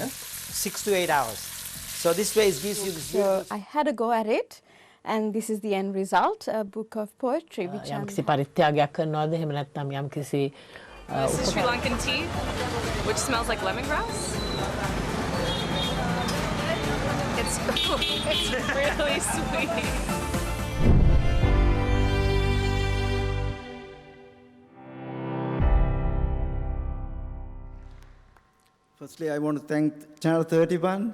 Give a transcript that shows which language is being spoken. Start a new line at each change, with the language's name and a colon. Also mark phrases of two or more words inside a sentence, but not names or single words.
English: 6 to 8 hours. So this way it gives you this. So I had a go at it, and this is the end result, a book of poetry. Which
Sinhala: යම්කිසි පරිත්‍යාගයක් කරනවද එහෙම නැත්නම් යම්කිසි
English: This is Sri Lankan tea, which smells like lemongrass. It's really sweet. Firstly, I want to thank Channel 31.